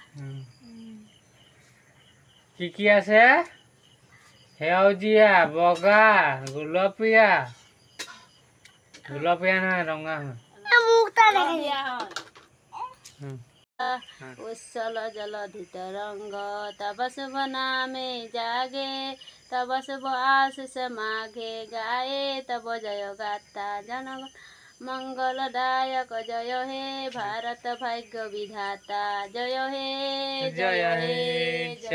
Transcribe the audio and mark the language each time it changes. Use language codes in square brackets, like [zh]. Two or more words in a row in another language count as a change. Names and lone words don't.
[as] কি কি আছে সেউজীয়া বগা গুলপীয়া নহয় ৰঙা হয় [bn] উচ্ছল জলধিত ৰংগ তব শুভ নামে জাগে তব শুভ আশিষ মাঘে গায়ে তব জয় গাতা জন মঙ্গলদায়ক জয় হে ভারত ভাগ্য বিধাতা জয় হে